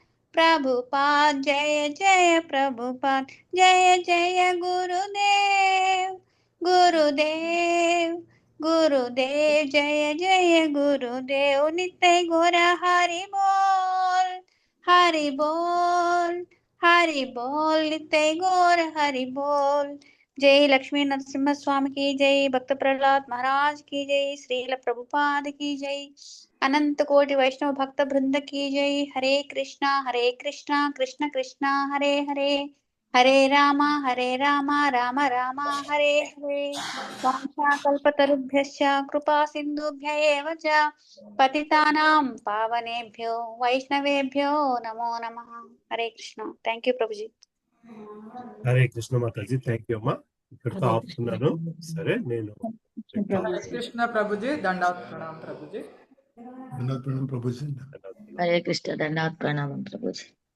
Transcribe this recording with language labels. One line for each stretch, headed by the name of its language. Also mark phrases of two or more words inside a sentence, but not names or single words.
Hindi: प्रभुपाद जय जय प्रभुपाद जय जय गुरुदेव गुरुदेव गुरुदेव जय जय गुरुदेव नित्य गौर हरि बोल हरि बोल हरि बोल नित्य गौर हरि बोल जय लक्ष्मी नरसिम्हा स्वामी की जय भक्त प्रहलाद महाराज की जय श्रील प्रभुपाद की जय अनंत कोटि वैष्णव भक्त वृंद की जय हरे कृष्णा कृष्ण कृष्णा हरे हरे हरे राम राम राम हरे हरे
Sanskrit: वाञ्छाकल्पतरुभ्यश्च कृपा सिन्धुभ्य एव च पतितानां पावनेभ्यो वैष्णवेभ्यो नमो नमः
Hindi: हरे कृष्ण
English: Thank you
Hindi: प्रभु जी
Telugu: హరే కృష్ణ మాతాజీ,
English: Thank you
Telugu: అమ్మా. ఇక్కడితో ఆపుతున్నాను. సరే, నేను హరే కృష్ణ ప్రభుజీ, దండాత్ ప్రణాం ప్రభుజీ. దండాత్ ప్రణాం ప్రభుజీ. హరే కృష్ణ దండాత్ ప్రణామం ప్రభుజీ.